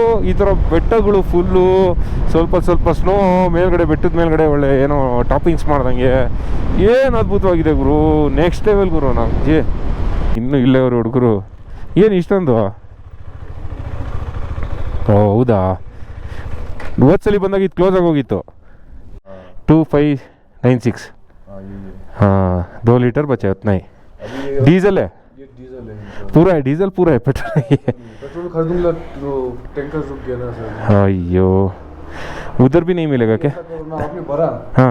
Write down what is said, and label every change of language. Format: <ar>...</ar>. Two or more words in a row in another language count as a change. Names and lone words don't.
<kn>ಈ ಥರ ಬೆಟ್ಟಗಳು ಫುಲ್ಲು, ಸ್ವಲ್ಪ ಸ್ನೋ ಮೇಲ್ಗಡೆ, ಬೆಟ್ಟದ ಮೇಲ್ಗಡೆ ಒಳ್ಳೆ ಏನೋ ಟಾಪಿಂಗ್ಸ್ ಮಾಡ್ದಂಗೆ. ಏನು ಅದ್ಭುತವಾಗಿದೆ ಗುರು.</kn> <en>next level</en> <kn>ಗುರು. ನಾವು ಇನ್ನೂ ಇಲ್ಲೇ ಅವರು ಹುಡುಗರು ಏನು ಇಷ್ಟೊಂದು. ಓ ಹೌದಾ, ಹೋದ್ಸಲಿ ಬಂದಾಗ ಇದು ಕ್ಲೋಸ್ ಆಗೋಗಿತ್ತು. 2596.</kn> <hi>हाँ 2 लीटर बचे उतना ही. डीजल है? पूरा है डीजल, पूरा है पेट्रोल नहीं है. पेट्रोल खरीदूंगा तो टैंकर रुक गया ना सर. अयो, उधर भी नहीं मिलेगा क्या? आपने भरा? हाँ</hi>